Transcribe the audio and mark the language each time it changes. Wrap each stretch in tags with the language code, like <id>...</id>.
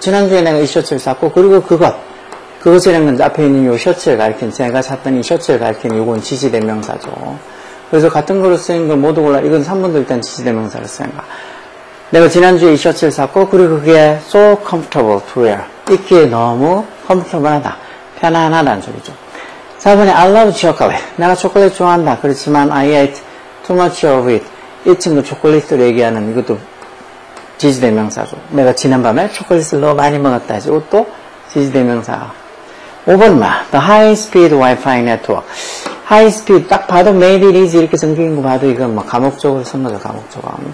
<ko>지난주에 내가 이 셔츠를 샀고 그리고 그것이라는 건 앞에 있는 요 셔츠를 가리키는 제가 샀던 이 셔츠를 가리키는 요건 지시대명사죠. 그래서 같은 거로 쓰인 걸 모두 골라. 이건 3번도 일단 지시대명사를 쓰는 거야. 내가 지난주에 이 셔츠를 샀고 그리고 그게</ko> <en>so comfortable to wear.</en> <ko>입기에 너무 comfortable하다. 편안하다는 소리죠. 4번에</ko> <en>I love chocolate.</en> <ko>내가 초콜릿 좋아한다. 그렇지만</ko> <en>I ate too much of it.</en> <ko>이 친구 초콜릿을 얘기하는 이것도 지시대명사죠. 내가 지난밤에 초콜릿을 너무 많이 먹었다. 이것도 지시대명사. 5번</ko> <en>The high speed Wi-Fi network.</en> <ko>high speed 딱 봐도</ko> <en>made it easy</en> <ko>이렇게 성격인 거 봐도 이건 뭐 감옥적으로 쓴 거죠. 감옥적으로.</ko>